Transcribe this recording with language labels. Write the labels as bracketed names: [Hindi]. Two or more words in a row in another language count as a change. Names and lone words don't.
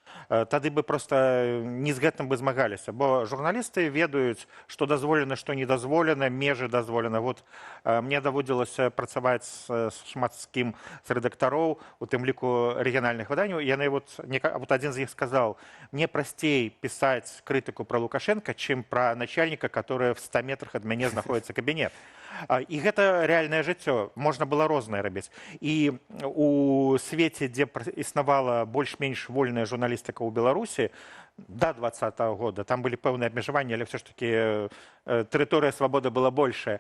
[Belarusian] тады бы просто не з гэтым бы змагаліся, бо журналісты ведаюць, што дазволена, што не дазволена, межы дазволена. Вот мне даводзілася працаваць шмат з кім з рэдактароў, у тым ліку рэгіянальных выданняў. Яны вот адзін з іх сказаў: мне прасцей пісаць крытыку пра Лукашенко, чым пра начальніка, [Russian] который в 100 метрах [Belarusian] ад мяне знаходзіцца кабінет. І гэта рэальнае жыццё, можна было рознае рабіць. І у свеце, дзе існавала больш-менш вольная журналістыка ў Беларусі да 2020 года, там былі пэўныя абмежаванні, але ўсё ж такі тэрыторыя свабоды была большая.